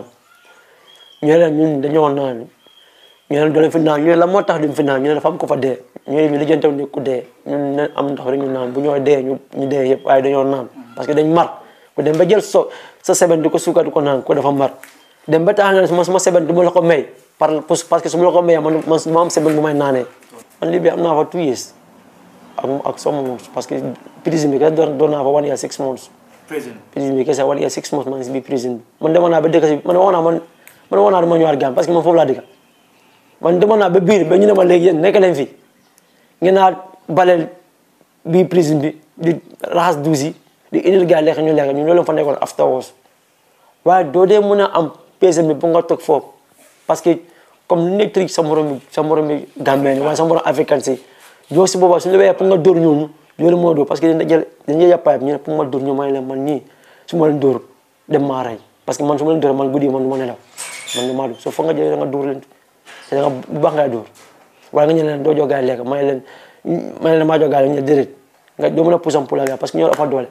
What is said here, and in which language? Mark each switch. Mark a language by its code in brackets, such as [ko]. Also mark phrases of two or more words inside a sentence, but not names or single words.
[wo] ñeneen ñun dañoo naan ñeneen doole fi naan ñu ne la moo tax duñ fi naan ñu ne dafa am ko fa dee ñeneen ñu lijjantew ne ku dee ñun ne am ndox rek ñu naan bu ñoo dee ñu dee yëpp waaye dañoo naan [fr] parce que [wo] dañ mar ku dem ba jël sa seben di ko suukar di ko naan ko dafa mar dem ba tax na sama seben du ma la ko may [fr] parce que [wo] su ma la ko mayee man ma am seben bu may naanee man lii bi am naa fa 2 years ak [en] some months [fr] parce que [wo] prison bi kese doon naa fa [en] 1 year 6 months [wo] prison bi kese [en] 1 year 6 months [wo] man si biir prison bi man demoon naa ba dëkk si man waxoon naa dama ñëwaat Gambie [fr] parce que [wo] man foofu laa dëkk man demoon naa ba biir ba ñu ne ma léegi yéen nekk leen fi ngeen naa baleel bii prison bi di raxas duus yi di indil gars lekk ñu lekk ñu loolu fa nekkoon afterwards waaye doo dee mën a am pese bi bu nga toog foofu [fr] parce que comme [wo] lu nekk tri sa morom bi Gambien waaye sa morom africain si yow si boobaa su ñu la wéyee pour nga dóor ñooñu loolu moo dóor [fr] parce que [wo] dañuy yàppaay ñu ne pour ma dóor ñu may leen man ñii su ma leen dóor dem maa rey [fr] parce que [wo] man su ma leen dóor man guddi man du ma nelaw man du maa dóor soo foog nga jëlee da nga dóor leen te da nga bu baax ngay dóor waaye nga ñëw leen doo jox gars lekk may leen maa jox gars ñu ne déedéet nga doo mën a puusam pour la gars [fr] parce que [wo] ñoo dafa doole.